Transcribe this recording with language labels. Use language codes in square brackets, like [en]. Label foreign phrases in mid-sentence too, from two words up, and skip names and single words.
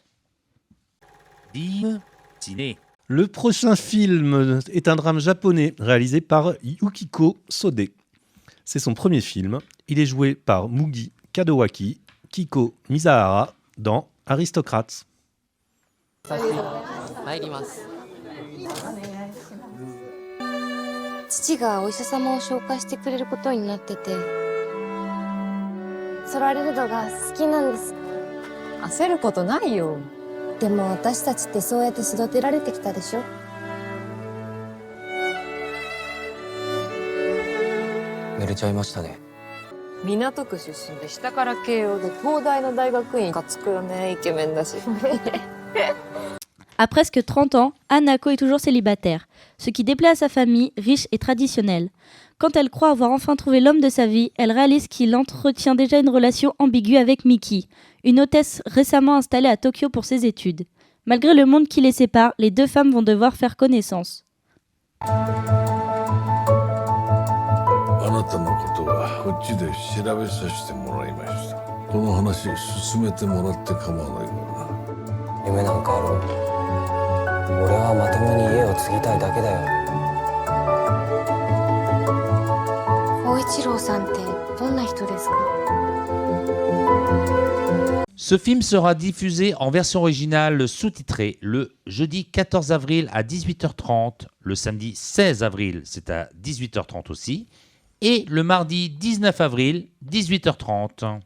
[fr] Dive Ciné. Le prochain film est un drame japonais réalisé par Yukiko Sode. C'est son premier film. Il est joué par Mugi Kadowaki, Kiko Misahara dans Aristocrate. [ja] 父がお医者様を紹介してくれることになってて、ソラリルドが好きなんです。焦ることないよ。でも私たちってそうやって育てられてきたでしょ。寝れちゃいましたね。港区出身で下から慶応で東大の大学院がつくよね、イケメンだし。 [fr] À presque 30 ans, Hanako est toujours célibataire, ce qui déplaît à sa famille, riche et traditionnelle. Quand elle croit avoir enfin trouvé l'homme de sa vie, elle réalise qu'il entretient déjà une relation ambiguë avec Miki, une hôtesse récemment installée à Tokyo pour ses études. Malgré le monde qui les sépare, les deux femmes vont devoir faire connaissance. [ja] あなたのことはこっちで調べさせてもらいました。この話進めてもらって構わないからな。夢なんかある？俺はまともに家を継ぎたいだけだよ。光一郎さんってどんな人ですか？ [fr] Ce film sera diffusé en version originale sous-titrée le jeudi 14 avril à 18h30, le samedi 16 avril, c'est à 18h30 aussi, et le mardi 19 avril, 18h30.